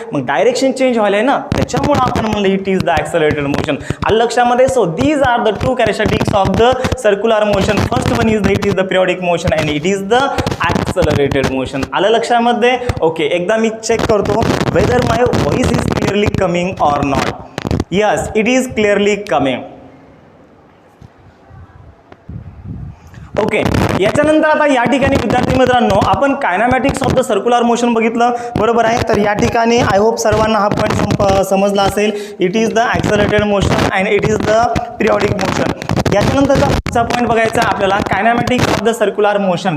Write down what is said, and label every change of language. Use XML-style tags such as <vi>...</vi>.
<mr>मग direction change व्हायलाय ना, त्याच्यामुळे आपण म्हणलं</mr> <en>It is the accelerated motion.</en> <mr>आलं लक्षामध्ये?</mr> <en>So these are the two characteristics of the circular motion. First one is the it is the periodic motion and it is the accelerated motion.</en> <mr>आलं लक्षामध्ये?</mr> <en>okay,</en> <mr>एकदा मी check करतो</mr> <en>Whether my voice is clearly coming or not. Yes, it is clearly coming.</en> <mr>Okay, याच्यानंतर आता या ठिकाणी विद्यार्थी मित्रांनो आपण कायनामॅटिक्स ऑफ द सर्क्युलर मोशन बघितलं. बरोबर आहे, तर या ठिकाणी</mr> <en>I hope</en> <mr>सर्वांना हा पॉईंट समजला असेल.</mr> <en>It is the accelerated motion and it is the periodic motion.</en> <mr>याच्यानंतरचा पुढचा पॉईंट बघायचा आपल्याला कायनामॅटिक्स ऑफ द सर्क्युलर मोशन.</mr>